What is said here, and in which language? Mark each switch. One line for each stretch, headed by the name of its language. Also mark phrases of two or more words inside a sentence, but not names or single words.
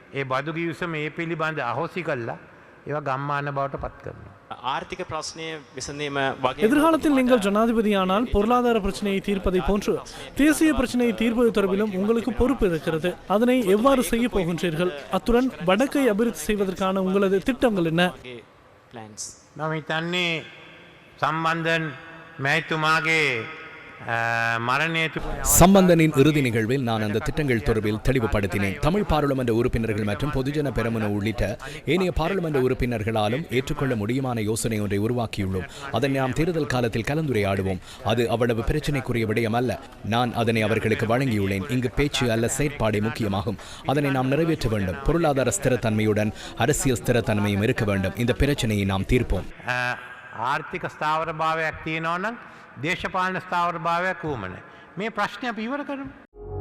Tamil: எதிர்காலத்தில் நீங்கள் ஜனாதிபதியானால் பொருளாதார பிரச்சனையை தீர்ப்பதை போன்று தேசிய பிரச்சனையை தீர்ப்பது தொடர்பிலும் உங்களுக்கு பொறுப்பு இருக்கிறது. அதனை எவ்வாறு செய்ய போகின்றீர்கள்? அத்துடன் வடக்கை அபிவிருத்தி செய்வதற்கான உங்களது திட்டங்கள் என்ன?
Sinhala: මම හිතන්නේ සම්බන්ධන් මැතිතුමාගේ මරණයට
Tamil: சம்பந்தனின் இறுதி நிகழ்வில் நான் அந்த திட்டங்கள் தொடர்பில் தெளிவுபடுத்தினேன். தமிழ் பாராளுமன்ற உறுப்பினர்கள் மற்றும் பொதுஜன பெரமுன உள்ளிட்ட ஏனைய பாராளுமன்ற உறுப்பினர்களாலும் ஏற்றுக்கொள்ள முடியுமான யோசனை ஒன்றை உருவாக்கியுள்ளோம். அதனை நாம் தேர்தல் காலத்தில் கலந்துரையாடுவோம். அது அவ்வளவு பிரச்சனைக்குரிய விடயம் அல்ல. நான் அதனை அவர்களுக்கு வழங்கியுள்ளேன். இங்கு பேச்சு அல்ல செயற்பாடே முக்கியமாகும். அதனை நாம் நிறைவேற்ற வேண்டும். பொருளாதார ஸ்திரத்தன்மையுடன் அரசியல் ஸ்திரத்தன்மையும் இருக்க வேண்டும். இந்த பிரச்சனையை நாம் தீர்ப்போம்.
Sinhala: ආර්ථික ස්ථාවර භාවයක් තියෙනවා නම් දේශපාලන ස්ථාවර භාවයක් වුමන. මේ ප්‍රශ්නය අපි ඉවර කරමු.